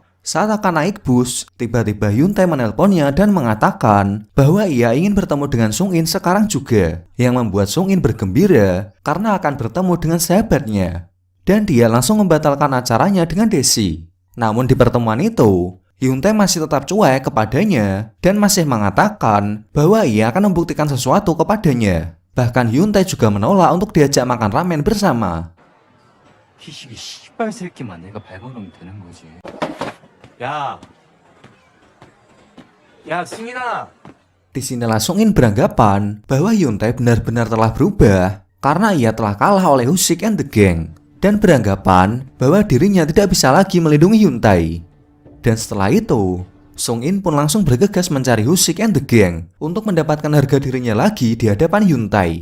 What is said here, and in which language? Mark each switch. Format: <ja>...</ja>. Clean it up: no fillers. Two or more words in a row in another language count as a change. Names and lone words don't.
<id>Saat akan naik bus, tiba-tiba Hyun Tae menelponnya dan mengatakan bahwa ia ingin bertemu dengan Sung In sekarang juga, yang membuat Sung In bergembira karena akan bertemu dengan sahabatnya. Dan dia langsung membatalkan acaranya dengan Daesung. Namun di pertemuan itu, Hyun Tae masih tetap cuek kepadanya dan masih mengatakan bahwa ia akan membuktikan sesuatu kepadanya. Bahkan Hyun Tae juga menolak untuk diajak makan ramen bersama.</id> <ko>이 씨발 새끼만 내가 발버둥 되는 거지. 야, 야 승인아.</ko> <id>Disinilah Sung In beranggapan bahwa Hyun Tae benar-benar telah berubah karena ia telah kalah oleh Husik and the Gang dan beranggapan bahwa dirinya tidak bisa lagi melindungi Hyun Tae. Dan setelah itu, Sung In pun langsung bergegas mencari Husik and the Gang untuk mendapatkan harga dirinya lagi di hadapan Hyun Tae.</id>